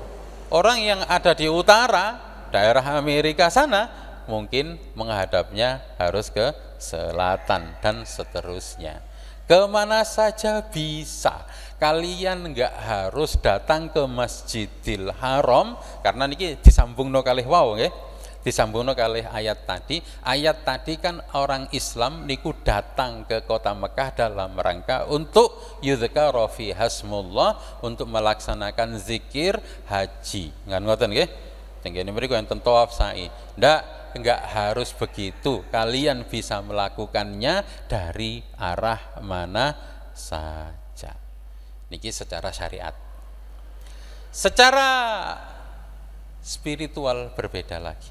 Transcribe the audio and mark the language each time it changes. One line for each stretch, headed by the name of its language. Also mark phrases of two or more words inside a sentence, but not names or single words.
Indonesian: Orang yang ada di utara, daerah Amerika sana, mungkin menghadapnya harus ke selatan dan seterusnya. Kemana saja bisa. Kalian nggak harus datang ke Masjidil Haram, karena
Javanese: niki disambungno kalih wau nggih. Disambungno kalih ayat tadi.
Indonesian: Ayat tadi kan orang Islam niku datang ke kota Mekah dalam rangka untuk
Arabic: yudhkara fi hasmullah,
Indonesian: untuk melaksanakan zikir haji.
Javanese: Ngan ngoten nggih? Tenggene mriku enten tawaf sa'i.
Indonesian: Enggak harus begitu. Kalian bisa melakukannya dari arah mana saja. Niki secara syariat. Secara spiritual berbeda lagi.